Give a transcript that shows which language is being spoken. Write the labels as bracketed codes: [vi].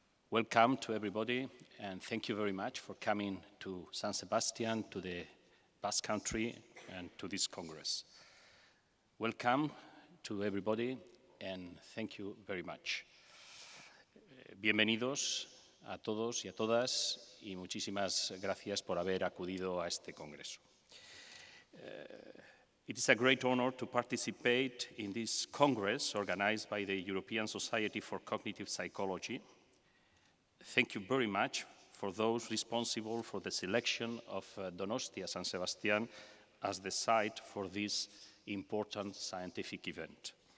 [en] Welcome to everybody, and thank you very much for coming to San Sebastián, to the Basque Country, and to this Congress. Welcome to everybody, and thank you very much. [es] Bienvenidos a todos y a todas, y muchísimas gracias por haber acudido a este Congreso. [en] It is a great honor to participate in this Congress organized by the European Society for Cognitive Psychology. Thank you very much for those responsible for the selection of Donostia San Sebastián as the site for this important scientific event.